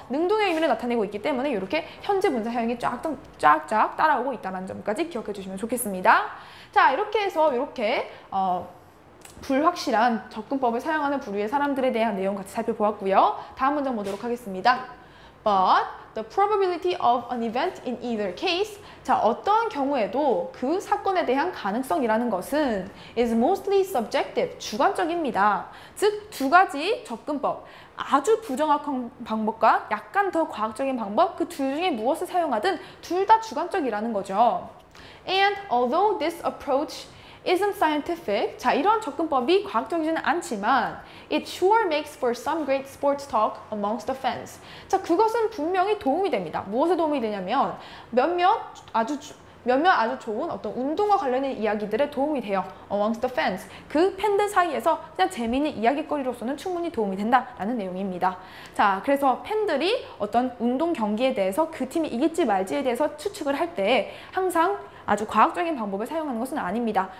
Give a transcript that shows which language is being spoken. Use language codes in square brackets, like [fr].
[ko] 능동의 의미를 나타내고 있기 때문에 이렇게 현재 분사 사용이 쫙쫙 따라오고 있다는 점까지 기억해 주시면 좋겠습니다. 자, 이렇게 해서 이렇게 불확실한 접근법을 사용하는 부류의 사람들에 대한 내용 같이 살펴보았고요. 다음 문장 보도록 하겠습니다. [en] But the probability of an event in either case, [ko] 자, 어떠한 경우에도 그 사건에 대한 가능성이라는 것은 [en] is mostly subjective, [ko] 주관적입니다. 즉, 두 가지 접근법, 아주 부정확한 방법과 약간 더 과학적인 방법, 그 둘 중에 무엇을 사용하든 둘 다 주관적이라는 거죠. [en] And although this approach isn't scientific, [ko] 자, 이런 접근법이 과학적이지는 않지만 [en] it sure makes for some great sports talk amongst the fans. [ko] 자, 그것은 분명히 도움이 됩니다. 무엇에 도움이 되냐면 몇몇 아주 좋은 어떤 운동과 관련된 이야기들에 도움이 돼요. [en] amongst the fans. [ko] 그 팬들 사이에서 그냥 재미있는 이야기거리로서는 충분히 도움이 된다라는 내용입니다. 자, 그래서 팬들이 어떤 운동 경기에 대해서 그 팀이 이길지 말지에 대해서 추측을 할 때 항상 아주 과학적인 방법을 사용하는 것은 아닙니다.